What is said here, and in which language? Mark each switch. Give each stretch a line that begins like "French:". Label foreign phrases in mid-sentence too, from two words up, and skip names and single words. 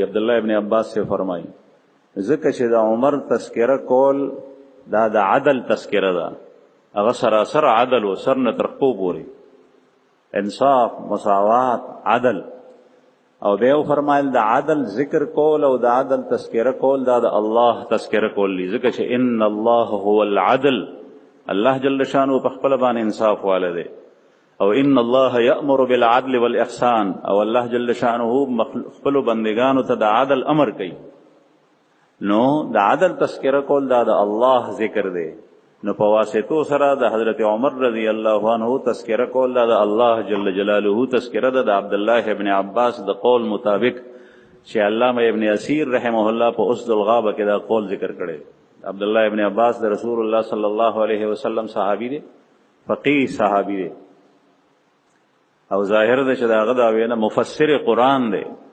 Pashto: عبد الله ابن عباس سے فرمایي ځکه چې د عمر تذکرہ کول دا د عدل تذکرہ ده هغه سراسر عدل او سر نه ترقو پوري انصاف مساوات عدل او بیا فرمایل د عدل ذکر کول او د عدل تذکرہ کول دا د الله تذکرہ کول ځکه چې
Arabic: ان الله هو العدل
Pashto: الله
Arabic: جل شانه
Pashto: په خپل باندې انصاف والده او
Arabic: ان الله یأمر بالعدل والاحسان
Pashto: او الله
Arabic: جل شانه
Pashto: خپل بندگانو ته د عدل امر کوي نو د عدل تذکرہ کول دا د الله ذکر دی نو په واسطو سره د حضرت عمر
Arabic: رضی الله عنه
Pashto: تذکرہ کول دا د الله
Arabic: جل جلاله
Pashto: تذکرہ د عبد الله ابن عباس د قول مطابق چې علامه ابن اسیر
Arabic: رحمه الله
Pashto: په اسد الغابه کې دا قول ذکر کړي عبد الله ابن عباس د رسول الله
Arabic: صلی الله علیه وسلم
Pashto: صحابي دی فقيه صحابي دی او ظاهر ده چې داغه دا وینا مفسر قرآن دی